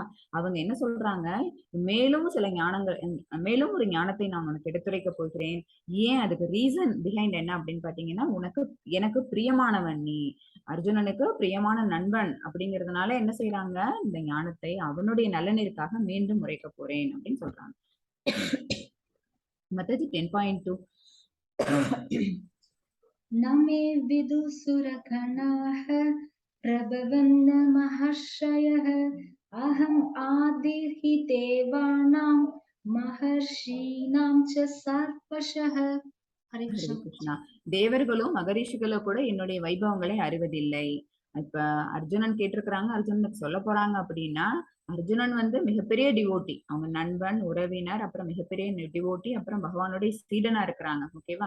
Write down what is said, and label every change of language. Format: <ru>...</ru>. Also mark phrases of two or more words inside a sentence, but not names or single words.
<ta>அவங்க என்ன சொல்றாங்க, மேலும் சில ஞானங்கள், மேலும் ஒரு ஞானத்தை நான் உனக்கு எடுத்துரைக்க போகிறேன். ஏன், அதுக்கு</ta> <en>reason behind</en> <ta>என்ன அப்படின்னு பாத்தீங்கன்னா, எனக்கு பிரியமானவன் நீ, அர்ஜுனனுக்கு பிரியமான நண்பன் அப்படிங்கிறதுனால என்ன செய்யறாங்க, இந்த ஞானத்தை அவனுடைய நலனிற்காக மீண்டும் உரைக்க போறேன் அப்படின்னு சொல்றாங்க.</ta> <sa>माताजी 10.2 नमे विदुसुरगणाः प्रभवन्न महर्षयः अहम् आदिर्हि देवानां महर्षीणां च सर्वशः. हरे कृष्णा.</sa> <ta>தேவர்களும் மகரிஷிகளோ கூட என்னுடைய வைபவங்களை அறிவதில்லை. இப்ப அர்ஜுனன் கேட்டிருக்கிறாங்க, அர்ஜுனனுக்கு சொல்ல போறாங்க அப்படின்னா, அர்ஜுனன் மிகப்பெரிய டிவோட்டி, அவங்க நண்பன், உறவினர், அப்புறம் மிகப்பெரிய டிவோட்டி, அப்புறம் பகவானுடைய சீடனா இருக்கிறாங்க. ஓகேவா?</ta>